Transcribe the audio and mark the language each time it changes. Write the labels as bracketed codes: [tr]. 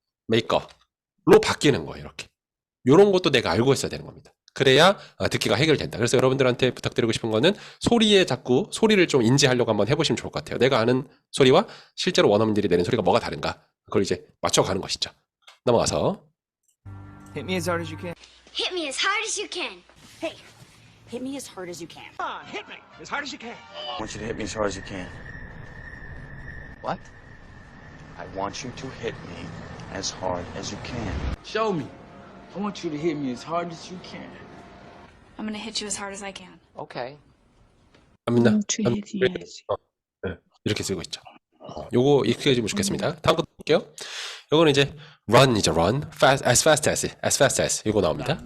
[ko] make로 바뀌는 거예요. 이렇게. 이런 것도 내가 알고 있어야 되는 겁니다. 그래야 듣기가 해결된다. 그래서 여러분들한테 부탁드리고 싶은 거는 소리에 자꾸 소리를 좀 인지하려고 한번 해보시면 좋을 것 같아요. 내가 아는 소리와 실제로 원어민들이 내는 소리가 뭐가 다른가? 그걸 이제 맞춰가는 것이죠. 넘어가서 [en] Hit me as hard as you can. Hit me as hard as you can. Hey, hit me as hard as you can. Hit me as hard as you can. I want you to hit me as hard as you can. What? I want you to hit me as hard as you can. Show me. I want you to hit me as hard as you can. I'm gonna hit you as hard as I can. Okay. [ko] 갑니다. GDS. 네, 이렇게 쓰고 있죠. 요거 익숙해지면 좋겠습니다. 다음 거 볼게요. 요거는 이제 run이죠. [en] run, fast as [ko] 이거 나옵니다.